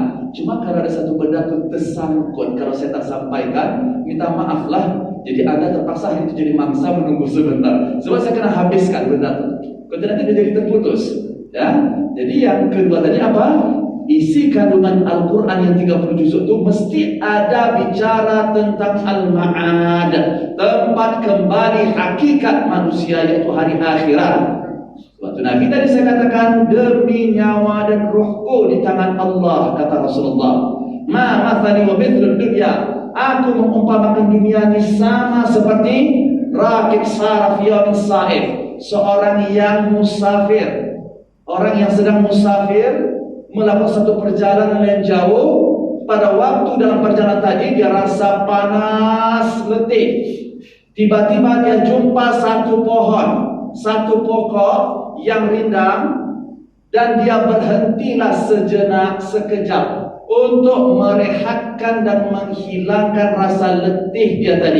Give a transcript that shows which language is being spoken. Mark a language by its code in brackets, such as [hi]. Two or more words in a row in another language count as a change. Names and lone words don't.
[ms] Cuma kalau ada satu benda tu tersangkut, kalau saya tak sampaikan, minta maaflah. Jadi Anda terpaksa itu jadi mangsa menunggu sebentar. Sebab saya kena habiskan benda tu. Kalau nanti dia jadi terputus. Ya. Jadi yang kedua tadi apa? Isi kandungan Al-Quran yang 30 juzuk itu mesti ada bicara tentang Al-Ma'ad, tempat kembali hakikat manusia, yaitu hari akhirat. Waktu Nabi tadi saya katakan, demi nyawa dan ruhku di tangan Allah, kata Rasulullah, [ar] ما مثاني ومثل الدنيا, [ms] aku mengumpamakan dunia ini sama seperti [ar] راكب سرف يوم صائف, [ms] seorang yang musafir, orang yang sedang musafir melakukan satu perjalanan yang jauh. Pada waktu dalam perjalanan tadi dia rasa panas, letih. Tiba-tiba dia jumpa satu pohon, satu pokok yang rindang, dan dia berhentilah sejenak, sekejap untuk merehatkan dan menghilangkan rasa letih dia tadi.